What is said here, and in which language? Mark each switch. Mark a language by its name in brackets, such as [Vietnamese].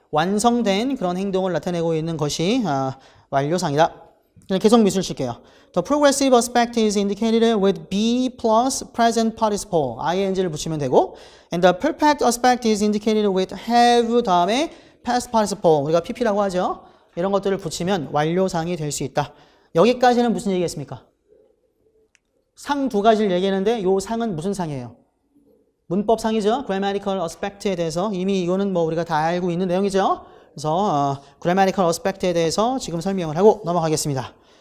[English] 완성된 그런 행동을 나타내고 있는 것이 완료상이다. 계속 미술 칠게요. The progressive aspect is indicated with be plus present participle, ing [Korean] 를 붙이면 되고 [English] and the perfect aspect is indicated with have [Korean] 다음에 [English] past participle, [Korean] 우리가 pp라고 하죠. 이런 것들을 붙이면 완료상이 될 수 있다. 여기까지는 무슨 얘기겠습니까? 상 두 가지를 얘기했는데 이 상은 무슨 상이에요? 문법상이죠. grammatical aspect에 대해서 이미 이거는 뭐 우리가 다 알고 있는 내용이죠. 그래서 grammatical aspect에 대해서 지금 설명을 하고 넘어가겠습니다.